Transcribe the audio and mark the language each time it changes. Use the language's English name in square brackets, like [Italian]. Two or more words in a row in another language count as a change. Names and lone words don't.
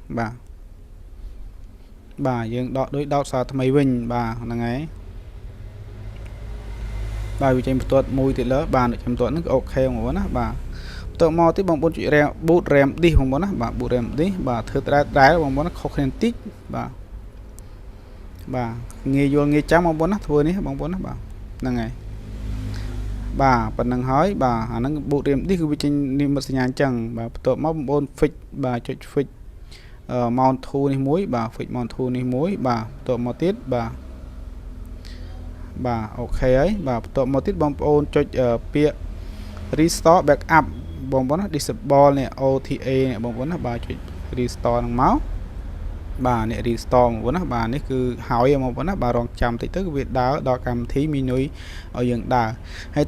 [Khmer] បាទយើងដកដូចដោតសារថ្មីវិញបាទហ្នឹងហើយបាទវាចេញបន្ទាត់មួយទៀតលើបាទចាំបន្ទាត់ហ្នឹងអូខេបងប្អូនណាបាទបន្ទាប់មកទៀតបងប្អូនចុច [English] boot RAM disk [Khmer] បងប្អូនណាបាទ [English] boot RAM disk [Khmer] បាទធ្វើដែរបងប្អូនណាខុសគ្នាបន្តិចបាទ ងាយយល់ងាយចាំបងប្អូនណាធ្វើនេះបងប្អូនណាបាទហ្នឹងហើយបាទប៉ុណ្្នឹងហើយបាទអាហ្នឹង [English] boot RAM disk [Khmer] គឺវាចេញនេះមកសញ្ញាអញ្ចឹងបាទបន្ទាប់មកបងប្អូន fix បាទចុច [English] fix mount to [Khmer] នេះមួយបាទ [English] fix mount to [Khmer] នេះមួយបាទបន្ទាប់មកទៀត បាទអូខេហើយបាទបន្ទាប់មកទៀតបងប្អូនចុចពាក្យ [English] restore backup [Khmer] បងប្អូនណា disable នេះ OTA នេះបងប្អូនណាបាទចុច restore ហ្នឹងមកបាទនេះ restore បងប្អូនណាបាទនេះគឺហើយបងប្អូនណាបាទរងចាំតិចទៅវាដើរដល់កម្មវិធី Mini ឲ្យយើងដើរហើយ